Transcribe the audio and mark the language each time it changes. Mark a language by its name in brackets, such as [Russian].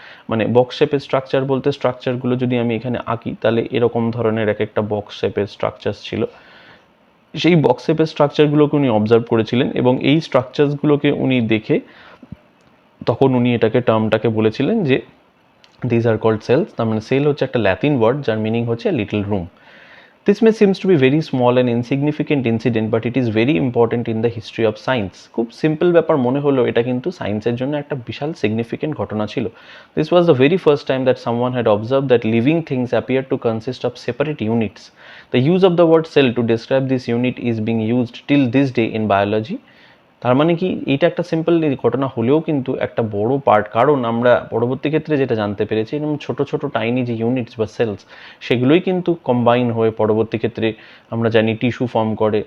[Bangla] মানে বক্স শেপের স্ট্রাকচার বলতে স্ট্রাকচারগুলো যদি আমি এখানে আঁকি তাহলে এরকম ধরনের এক একটা বক্স শেপের স্ট্রাকচার ছিল। সেই বক্স শেপের স্ট্রাকচারগুলোকে উনি অবজার্ভ করেছিলেন এবং এই স্ট্রাকচারসগুলোকে উনি দেখে তখন উনি টার্মটাকে বলেছিলেন যে [English] These are called cells. [Bangla] তার মানে সেল হচ্ছে একটা ল্যাতিন ওয়ার্ড যার মিনিং হচ্ছে little room. [English] This may seems to be very small and insignificant incident, but it is very important in the history of science. [Bangla] খুব সিম্পল ব্যাপার মনে হলো, এটা কিন্তু সায়েন্সের জন্য একটা বিশাল সিগনিফিকেন্ট ঘটনা ছিল। [English] This was the very first time that someone had observed that living things appear to consist of separate units. The use of the word cell to describe this unit is being used till this day in biology. [Bangla] তার মানে কি এইটা একটা simple ঘটনা হলেও কিন্তু একটা বড় পার্ট, কারণ আমরা পরবর্তী ক্ষেত্রে যেটা জানতে পেরেছি এরকম ছোট ছোট টাইনি যে ইউনিটস বা সেলস সেগুলোই কিন্তু কম্বাইন হয়ে পরবর্তী ক্ষেত্রে আমরা জানি টিস্যু ফর্ম করে।